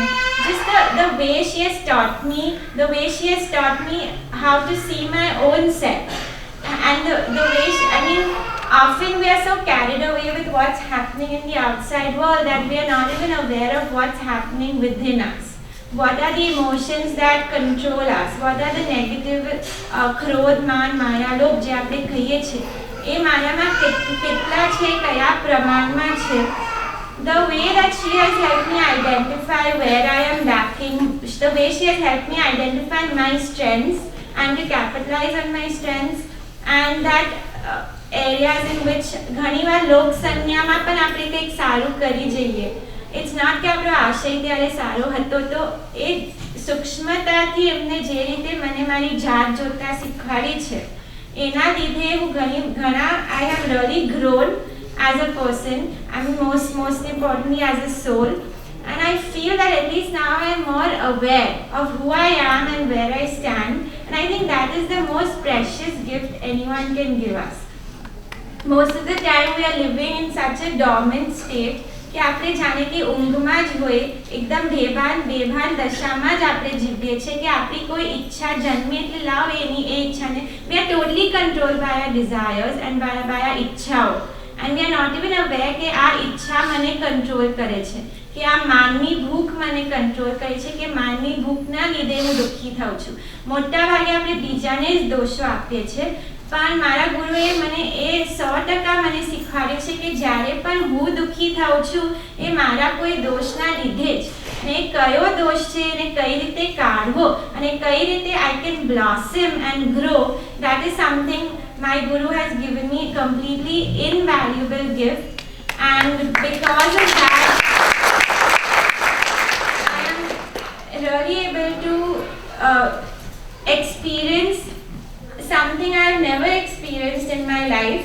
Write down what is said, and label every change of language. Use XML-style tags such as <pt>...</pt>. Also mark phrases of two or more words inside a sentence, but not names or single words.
<en>Just the way she has taught me, how to see my own self. And the way often we are so carried away with what's happening in the outside world that we are not even aware of what's happening within us. What are the emotions that control us? What are the negative</en> <gu>ક્રોધ, માન, માયા, લોભ જે આપણે કહીએ છીએ, એ મારામાં કેટલા છે, કયા પ્રમાણમાં છે.</gu> <en>The way that she has helped me identify where I am lacking, the way she has helped me identify my strengths and to capitalize on my strengths, and that areas in which</en> <gu>ઘણીવાર લોક સંજ્ઞામાં પણ આપણે કંઈક સારું કરી જઈએ.</gu> <en>it's not</en> <gu>કે આપણો આશય ત્યારે સારો હતો, તો એ સૂક્ષ્મતાથી એમને જે રીતે મને મારી જાત જોતા શીખવાડી છે, એના લીધે હું ઘણા</gu> <en>I have really grown as a person, I mean most importantly as a soul, and I feel that at least now I am more aware of who I am and where I stand, and I think that is the most precious gift anyone can give us. Most of the time we are living in such a dormant state</en> <gu>કે આપણે જાણે કે ઊંઘમાં જ હોય, એકદમ બેભાન દશામાં જ આપણે જીવીએ છીએ કે આપણી કોઈ ઈચ્છા જન્મે એટલે લાવ એની એ ઈચ્છાને,</gu> <en>we are totally controlled by our</en> <gu>desires and by our ઈચ્છાઓ,</gu> <en>and we are not even aware</en> <gu>કે આ ઈચ્છા મને કંટ્રોલ કરે છે, કે આ માનની ભૂખ મને કંટ્રોલ કરે છે, કે માનની ભૂખના લીધે હું દુઃખી થાઉં છું. મોટા ભાગે આપણે બીજાને જ દોષો આપીએ છીએ, પણ મારા ગુરુએ મને એ 100% મને શીખવાડ્યું છે કે જ્યારે પણ હું દુઃખી થાઉં છું એ મારા કોઈ દોષના લીધે જ, અને કયો દોષ છે એને કઈ રીતે કાઢવો અને કઈ રીતે</gu> <en>I can blossom and grow, that is something my guru has given me completely invaluable gift. And because of that I am really able to experience something I have never experienced in my life.</en>